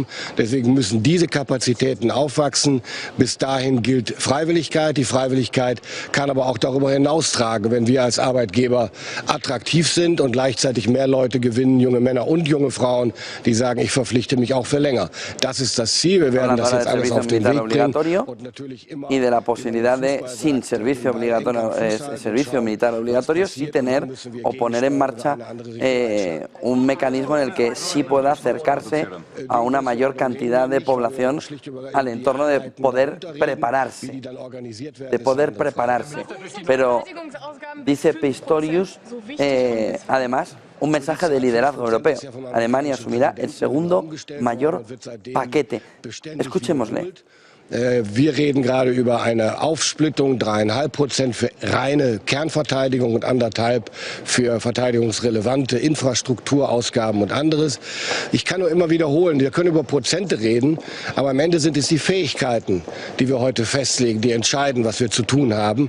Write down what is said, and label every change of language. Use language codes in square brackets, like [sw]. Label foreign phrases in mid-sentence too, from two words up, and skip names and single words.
[de] Deswegen müssen diese Kapazitäten aufwachsen. Bis dahin gilt Freiwilligkeit. Die Freiwilligkeit kann aber auch darüber hinaus tragen, wenn wir als Arbeitgeber attraktiv sind und gleichzeitig mehr Leute gewinnen, junge Männer und junge Frauen, die sagen, ich verpflichte mich auch für länger. Das ist das Ziel. Wir werden das jetzt alles auf den Weg bringen. Und natürlich immer [es] y de la posibilidad de, sin servicio militar obligatorio, sí tener o poner en marcha un mecanismo en el que sí pueda acercarse a una mayor cantidad de población al entorno de poder prepararse. Pero dice Pistorius, además, un mensaje de liderazgo europeo. Alemania asumirá el segundo mayor paquete. Escuchémosle. [de] Wir reden gerade über eine Aufsplittung, 3,5% für reine Kernverteidigung und 1,5% für verteidigungsrelevante Infrastrukturausgaben und anderes. Ich kann nur immer wiederholen, wir können über Prozente reden, aber am Ende sind es die Fähigkeiten, die wir heute festlegen, die entscheiden, was wir zu tun haben.